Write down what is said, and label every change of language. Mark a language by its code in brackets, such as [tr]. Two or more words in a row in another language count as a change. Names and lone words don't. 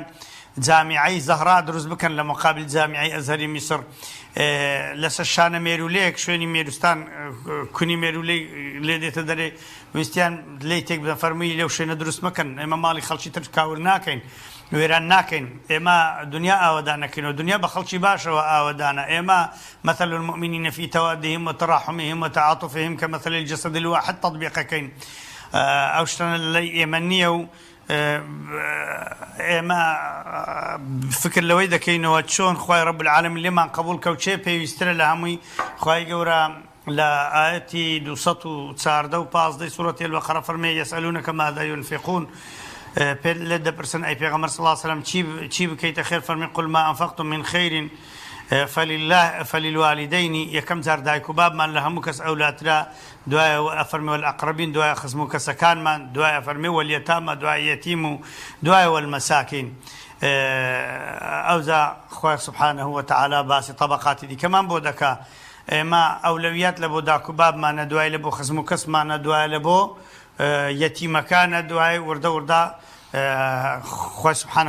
[ckb] جامیعەی زەهرا دروست بکەن لە مقابل جامیعەی ئەزهەری میسر لەسەر شانە مێرولەیەک شوێنی مێروستان کونی مێرولەی لێ دێتە دەرێ ویستیان لێی تێک بدەن فەرمووی لەو شوێنە دروست مەکەن ئێمە ماڵی خەڵکی تر کاور ناکەین وێران ناکەین ئێمە دنیا ئاوەدان نەکەینەوە دنیا بە خەڵکی باشەوە ئاوەدانە ئێمە [ar] مثل المؤمنين في توادهم وتراحمهم وتعاطفهم كمثل الجسد الواحد [ckb] تطبيقەکەین ئەو شتانە لەلای ئێمە نییە و ئێمە فکر لەوەی دەکەینەوە چۆن خوای [ar] رب العالمین [ckb] لێمان قبول کەوچێ پێویسترە لە هەمووی خوای گەورە لە ئاەتی 214 و 15 سوورەتی البەقەرە فەرمێ [ar] یەسئەلونەکە ماذا ينفقون [ckb] لێ دەپرسن ئەی پێغەمبەر [ar] صلی الله علیه وسلم [ckb] چی بکەیتە خێر فەرمی [ar] قل ما أنفقتم من خير فللوالدين [ckb] یەکەم جار دایک و بابمان لە هەموو کەس ئەولاترا دوایە فەرمی والأقربین دوایە خزم و کەسەکانمان دوایە فەرمی واليتامى دوایە یەتیم و دوایە والمەساکین ئەوجا خوای [ar] سبحانه وتعالى [ckb] باسی طبقاتی دیکەمان بۆ دەکا ئێمە ئەولەویەت لە بۆ داک و بابمانە دوای لە بۆ خزم و کەسمانە دوایە لە بۆ یەتیمەکانە دوای وردە خوای سبحانه